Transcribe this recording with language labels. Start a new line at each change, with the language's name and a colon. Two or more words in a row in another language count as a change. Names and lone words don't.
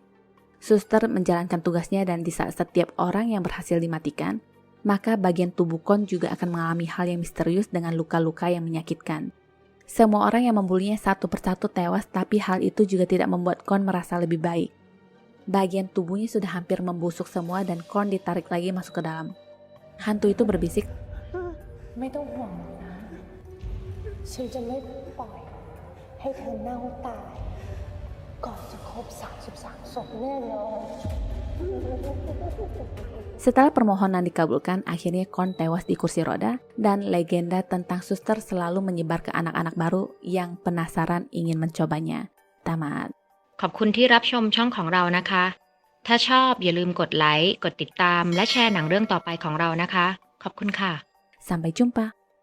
Indonesian: Suster menjalankan tugasnya dan di saat setiap orang yang berhasil dimatikan, maka bagian tubuh Kon juga akan mengalami hal yang misterius dengan luka-luka yang menyakitkan. Semua orang yang membulinya satu persatu tewas, tapi hal itu juga tidak membuat Kon merasa lebih baik. Bagian tubuhnya sudah hampir membusuk semua dan Kon ditarik lagi masuk ke dalam. Hantu itu berbisik,
Thai: ไม่ต้องห่วงหรอกนะ ฉันจะไม่ปล่อยให้เธอเน่าตาย ก่อนจะครบ33 ศพแน่นอน
Indonesian: Setelah permohonan dikabulkan, akhirnya Kon tewas di kursi roda dan legenda tentang suster selalu menyebar ke anak-anak baru yang penasaran ingin mencobanya. Tamat.
Thai: ขอบคุณที่รับชมช่องของเรานะคะ ถ้าชอบอย่าลืมกดไลค์ กดติดตาม และแชร์หนังเรื่องต่อไปของเรานะคะ ขอบคุณค่ะ
Indonesian: Sampai jumpa.